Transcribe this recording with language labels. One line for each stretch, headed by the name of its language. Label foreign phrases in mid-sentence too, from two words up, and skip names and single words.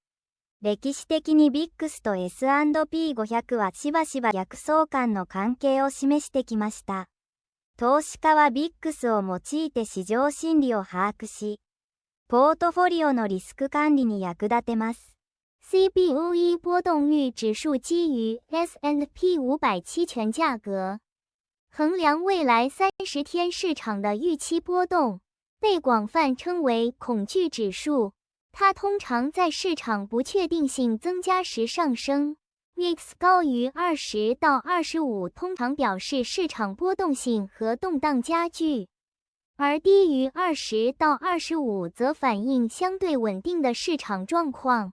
Japanese: 歴史的に VIX と S&P 500はしばしば逆相関の関係を示してきました。投資家は VIX を用いて市場心理を把握し、ポートフォリオのリスク管理に役立てます。
Chinese: CBOE 波動率指数基於 S&P 500期權價格。衡量未来30天市场的预期波动，被广泛称为恐惧指数。它通常在市场不确定性增加时上升。VIX 高于20到25通常表示市场波动性和动荡加剧，而低于20到25则反映相对稳定的市场状况。